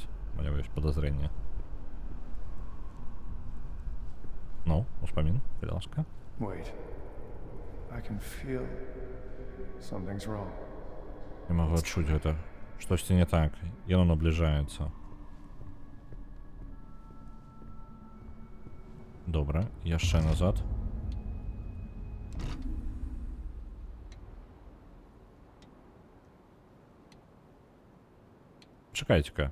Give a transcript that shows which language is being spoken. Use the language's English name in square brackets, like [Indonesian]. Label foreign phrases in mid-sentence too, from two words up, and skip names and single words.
[Belarusian] У мяне ёсць падазрэнне. Ну, успамін, калі ласка. [English] Wait. I can feel something's wrong. [Belarusian] Не магу адчуць гэта. Штосьці не так. Яно набліжаецца. Добра, яшчэ назад. Чакайце-ка.